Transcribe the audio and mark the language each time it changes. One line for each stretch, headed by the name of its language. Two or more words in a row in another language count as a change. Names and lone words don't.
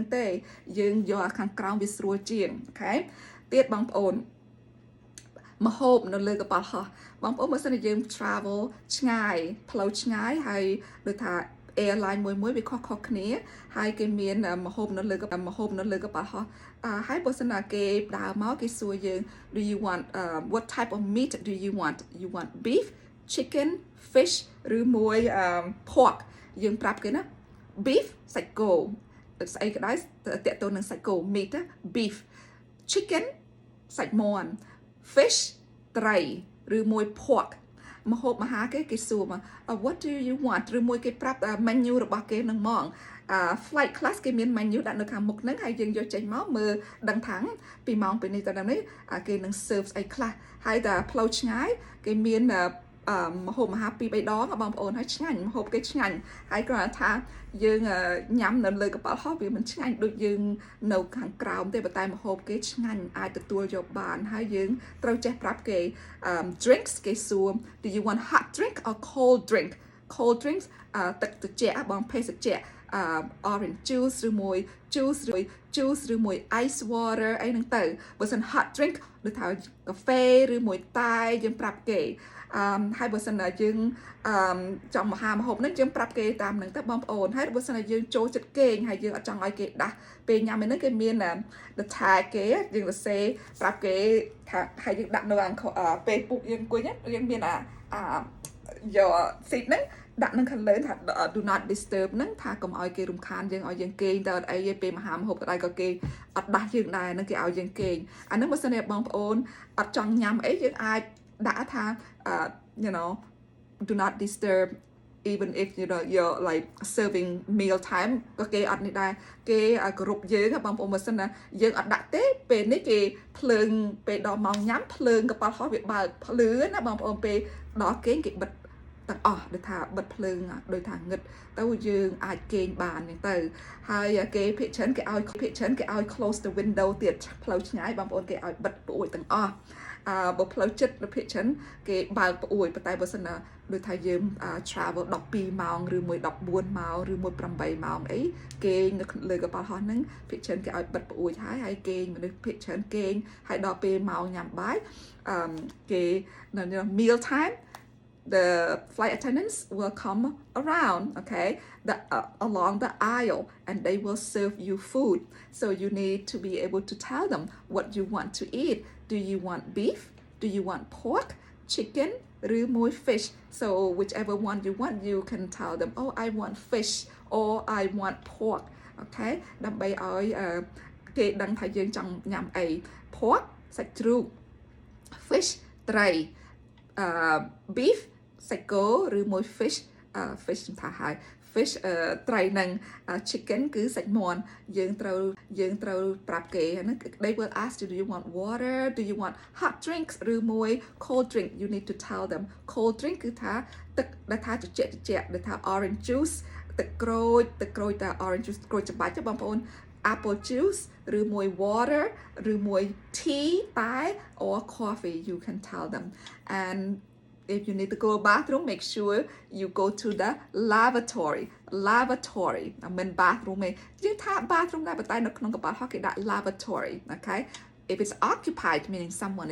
Khmer: ទេយើងយកអាខាងក្រោមវាស្រួលជាងអូខេទៀតបងប្អូនមហូបនៅលើកប៉ាល់ហោះបងប្អូនបើសិនជាយើង travel ឆ្ងាយផ្លូវឆ្ងាយហើយដូចថា airline មួយវាខុសគ្នាហើយគេមានមហូបនៅលើកប៉ាល់ហោះហើយបើសិនណាគេដើរមកគេសួរយើង
English: do you want what type of meat do you want beef chicken fish
Khmer: ឬមួយ pork យើងប្រាប់គេណា beef សាច់គោស្អីក៏ដោយតាក់ទងនឹងសាច់គោ
English: meat beef chicken
Khmer: សាច់មាន់ fish ត្រីឬមួយ pork ម ហូបអាហារគេសួរមក
English: what do you want
Khmer: ឬមួយគេប្រាប់ menu របស់គេនឹងហ្មង
English: flight class
Khmer: គេមាន menu ដាក់នៅខាងមុខហ្នឹងហើយយើងយកចេញ មកមើលដឹងថាពីម៉ោងពីនេះទៅដល់នេះគេនឹង serve ស្អីខ្លះហើយតែផ្លូវឆ្ងាយគេមានមហូបអាហារ2-3ដងបងប្អូនហើយឆ្ងាញ់មហូបគេឆ្ងាញ់ហើយគ្រាន់តែថាយើងញ៉ាំនៅលើកប៉ាល់ហោះវាមិនឆ្ងាញ់ដូចយើងនៅខាងក្រោមទេប៉ុន្តែមហូបគេឆ្ងាញ់អាចទទួលយកបានហើយយើងត្រូវចេះប្រាប់គេ drinks គេសួរ
English: do you want hot drink or cold drinks
Khmer: ទឹកត្រជាក់បងភេសជ្ជៈ
English: orange juice
Khmer: ឬមួយ juice ឬមួយ
English: ice water
Khmer: អីហ្នឹងទៅបើសិន
English: hot drink
Khmer: ដូចថាកាហ្វេឬមួយតែយើងប្រាប់គេហើយបើសិនណាយើងចង់មហូបហ្នឹងយើងប្រាប់គេតាមហ្នឹងទៅបងប្អូនហើយបើសិនណាយើងចូលចិត្តគេងហើយយើងអត់ចង់ឲ្យគេដាស់ពេលញ៉ាំហ្នឹងគេមាន
English: the tag
Khmer: គេយើងសរសេរប្រាប់គេថាហើយយើងដាក់នៅពេលពុកយើងអង្គុយយើងមានយក seat ហ្នឹងដាក់នឹងខាងលើថា
English: do not disturb
Khmer: ហ្នឹងថាកុំឲ្យគេរំខានយើងឲ្យយើងគេងទៅអត់អីទេពេលមហូបក៏ដែរក៏គេអត់ដាស់យើងដែរហ្នឹងគេឲ្យយើងគេងអាហ្នឹងបើសិនជាបងប្អូនអត់ចង់ញ៉ាំអីយើងអាចដាក់ថា
English: you know do not disturb even if you know you're like serving meal time
Khmer: ក៏គេអត់នេះដែរគេគោរពយើង បងប្អូនបើសិនណាយើងអត់ដាក់ទេពេលនេះគេភ្លើងពេលដល់ម៉ោងញ៉ាំភ្លើងកប៉ាល់ហោះវាបើកភ្លឺណាបងប្អូនពេលដល់គេបិទទាំងអស់ដូចថាបិទភ្លើងដូចថាងឹតទៅយើងអាចគេងបានហ្នឹងទៅហើយគេភា គច្រើនគេឲ្យ
English: close the window
Khmer: ទៀតផ្លូវឆ្ងាយបងប្អូនគេឲ្យបិទប្អួយទាំងអស់បើផ្លូវចិត្តភាគច្រើនគេបើកប្អួយប៉ុន្តែបើសិនណាដូចថាយើង travel 12ម៉ោងឬ មួយ14ម៉ោងឬមួយ8ម៉ោងអីគេនៅលើកប៉ាល់ហោះហ្នឹងភាគច្រើនគេឲ្យបិទប្អួយហើយគេមនុស្សភាគច្រើនគេហើយដល់ពេល ម៉ោងញ៉ាំបាយគេនៅ
English: meal time the flight attendants will come around okay along the aisle and they will serve you food so you need to be able to tell them what you want to eat do you want beef do you want pork chicken ឬមួយ fish so whichever one you want you can tell them oh I want fish or I want pork okay
Khmer: ដើម្បីឲ្យគេដឹងថាយើងចង់ញ៉ាំអី
English: pork
Khmer: សាច់ជ្រូក
English: fish ត្រី beef
Khmer: សាច់គោឬមួយ
English: fish
Khmer: ថាហើយ
English: fish
Khmer: ត្រីនឹង
English: chicken
Khmer: គឺសាច់មាន់យើងត្រូវប្រាប់គេហ្នឹង
English: they will ask you do you want water do you want hot drinks ឬមួយ cold drink you need to tell them cold drink
Khmer: គឺថា ទឹកដែលថាត្រជាក់ដែលថា
English: orange juice
Khmer: ទឹកក្រូចតែ
English: orange juice
Khmer: ក្រូចច្បាច់បងប្អូន
English: apple juice ឬមួយ water ឬមួយ tea តែ or coffee you can tell them and if you need to go to the bathroom make sure you go to the lavatory
Khmer: មិន bathroom ទេយើងថា bathroom ដែរប៉ុន្តែនៅក្នុងកប៉ាល់ហោះគេដាក់
English: lavatory okay if it's occupied meaning someone